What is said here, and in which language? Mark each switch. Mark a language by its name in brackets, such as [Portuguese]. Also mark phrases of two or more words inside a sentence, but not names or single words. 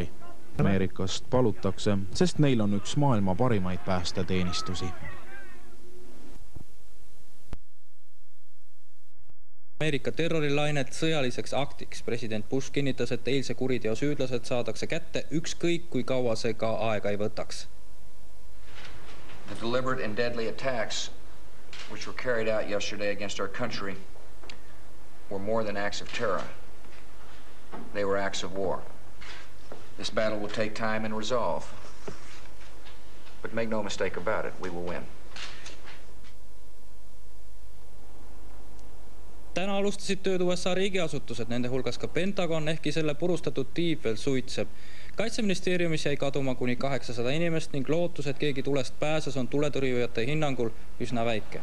[Estonian] Ameerikast palutakse, sest neil on üks maailma parimaid päästeteenistusi. Ameerika terrorilainet sõjaliseks aktiks. President Bush kinnitas, et eilse kuriteo süüdlased saadakse kätte ükskõik kui kaua see ka aega ei võtaks. [English] The deliberate and deadly attacks which were carried out yesterday against our country were more than acts of terror. They were acts of war. This battle will take time and resolve. But make no mistake about it, we will win. [Estonian] Täna alustasid tööd USA riigiasutused, nende hulgas ka Pentagon, ehkki selle purustatud tiib veel suitseb. Kaitseministeeriumis jäi kaduma kuni 800 inimest ning lootus, et keegi tulest pääses, on tuletõrjujate hinnangul üsna väike.